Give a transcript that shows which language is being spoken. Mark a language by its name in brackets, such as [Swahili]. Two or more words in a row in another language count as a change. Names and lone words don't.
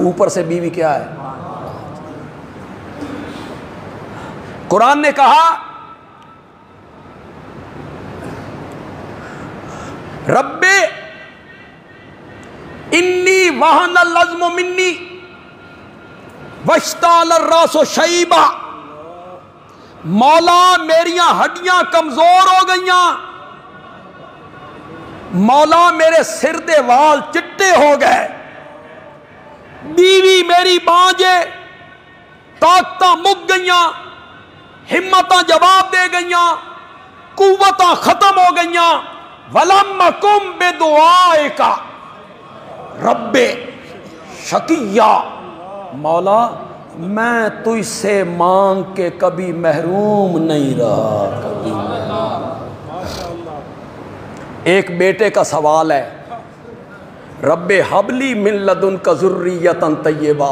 [Urdu] اوپر سے بیوی کیا ہے؟ قرآن نے کہا [Arabic] رب انی وہن العظم منی واشتعل الراس شیبا. [Punjabi] مولا میریاں ہڈیاں کمزور ہو گئیاں، مولا میرے سر دے وال چٹے ہو گئے، بیوی میری بانجے طاقتاں مک گئیاں، ہمتاں جواب دے گئیاں، قوتاں ختم ہو گئیاں. [Arabic] وَلَمَّ كُمْ بِدُعَائِكَ رب شقیّا. [Urdu] مولا میں تجھ سے مانگ کے کبھی محروم نہیں رہا. کبھی ایک بیٹے کا سوال ہے، [Arabic] رب حبلی من لدنک ذریۃ طیبہ.